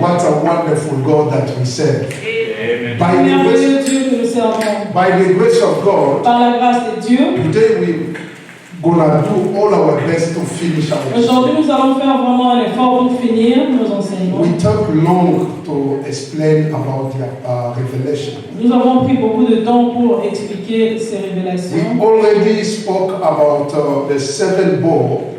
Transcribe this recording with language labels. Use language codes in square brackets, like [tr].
[en] What a wonderful God that we serve. By the [fr] Merveilleux [en] grace, [fr] Dieu que nous servons. [en] by the grace of God, [fr] Par la grâce de Dieu, [en] today we're gonna do all our best to finish our [fr] aujourd'hui nous allons faire vraiment un effort pour finir nos enseignements. [en] We took long to explain about the revelation. [fr] Nous avons pris beaucoup de temps pour expliquer ces [en] We [fr] révélations. [en] already spoke about the seven bowl,